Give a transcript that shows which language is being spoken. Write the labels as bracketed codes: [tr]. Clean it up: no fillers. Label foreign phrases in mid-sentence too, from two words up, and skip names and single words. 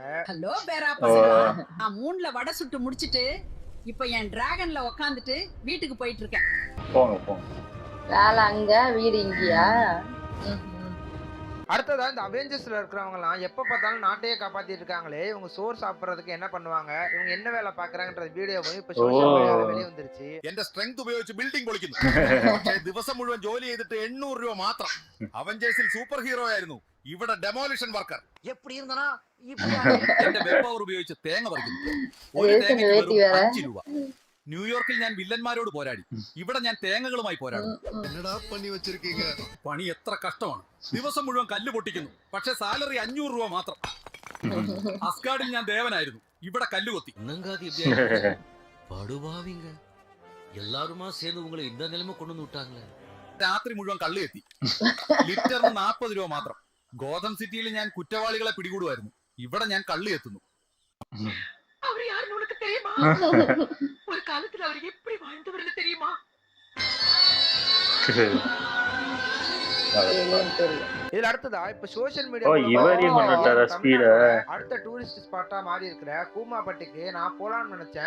[ta] ஹலோ பேரா பசங்களா, நான் 3ல வடை சுட்டு முடிச்சிட்டு இப்ப என் டிராகன்ல உட்காந்துட்டு வீட்டுக்கு போயிட்டு இருக்கேன். போங்க போங்க. வேலை அங்க, வீடு இங்கயா? அடுத்ததா இந்த அவெஞ்சர்ஸ்ல இருக்கிறவங்க எல்லாம் எப்ப பார்த்தாலும் நாட்டையே காப்பாத்திட்டு இருக்காங்களே, இவங்க சோறு சாப்பிடுறதுக்கு என்ன பண்ணுவாங்க, இவங்க என்ன வேலை பாக்குறாங்கன்ற வீடியோவும் இப்ப சோஷியல் மீடியால வெளிய வந்துருச்சு. [ml] എന്റെ സ്ട്രെങ്ത് ഉപയോഗിച്ച് ബിൽഡിംഗ് പൊളിക്കുന്നു. പക്ഷേ ദിവസം മുഴുവൻ ജോലി ചെയ്തിട്ട് 800 രൂപ മാത്രം. അവഞ്ചേഴ്സിൽ സൂപ്പർ ഹീറോ ആയിരുന്നു, ഇവിടെ ഡെമോലിഷൻ വർക്കർ. [ta] எப்படி இருந்தானா [ml] എന്റെ വെബ് പവർ ഉപയോഗിച്ച് തേങ്ങ പറിക്കുന്നു. ഒരു തേങ്ങയ്ക്ക് വെറും 5 രൂപ. ന്യൂയോർക്കിൽ ഞാൻ വില്ലന്മാരോട് പോരാടി, ഇവിടെ ഞാൻ തേങ്ങകളുമായി പോരാടും. [ta] என்னடா பண்ணி வச்சிருக்கீங்க? [ml] പണി എത്ര കഷ്ടമാണ്. ദിവസം മുഴുവൻ കല്ല് പൊട്ടിക്കുന്നു, പക്ഷെ സാലറി 500 രൂപ മാത്രം. അസ്കാർഡിൽ ഞാൻ ദേവനായിരുന്നു, ഇവിടെ കല്ല് കൊത്തി. [ta] படுபாவிங்க எல்லாருமா சேர்ந்து உங்களை இந்த நிலைமை கொண்டு வந்து விட்டாங்களே. [ml] രാത്രി മുഴുവൻ കള്ള് എത്തി, ലിറ്ററിന് 40 രൂപ മാത്രം. ഗോതം സിറ്റിയിൽ ഞാൻ കുറ്റവാളികളെ പിടികൂടുമായിരുന്നു, ഇവിടെ ഞാൻ കള്ള് എത്തുന്നു. [ta] அவர் யாருன்னு உனக்கு தெரியுமா? ஒரு காலத்துல அவர் எப்படி வாழ்ந்தவர்னு தெரியுமா? ஏலியன் தெரியும். இதுல அடுத்ததா இப்ப சோஷியல் ஓ, இவரையும் கொண்டு வந்துட்டாரா மீடியா speed-அ? அடுத்த டூரிஸ்ட் ஸ்பாட்டா மாறி இருக்கிற கூமாப்பட்டிக்கு நான் போலான்னு நினைச்சேன்.